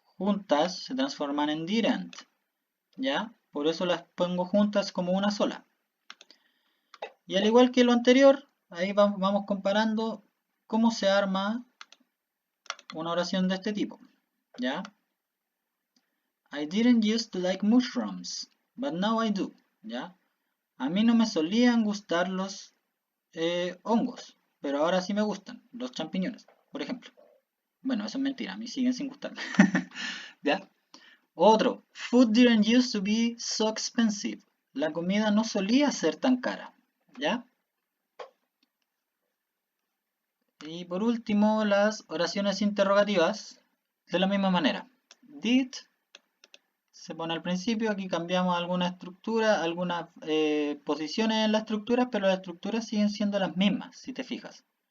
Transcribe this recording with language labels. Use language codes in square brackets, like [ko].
[es] Juntas se transforman en didn't, ¿ya? Por eso las pongo juntas como una sola. Y al igual que lo anterior, ahí vamos comparando cómo se arma una oración de este tipo, ¿ya? [en] I didn't used to like mushrooms, but now I do, ¿ya? [es] A mí no me solían gustar los hongos, pero ahora sí me gustan, los champiñones, por ejemplo. Bueno, eso es mentira, a mí siguen sin gustarme, ¿ya? [en] Otro, food didn't used to be so expensive. [es] La comida no solía ser tan cara, ¿ya? Y por último, las oraciones interrogativas, de la misma manera. Did se pone al principio, aquí cambiamos alguna estructura, algunas posiciones en la estructura, pero las estructuras siguen siendo las mismas, si te fijas.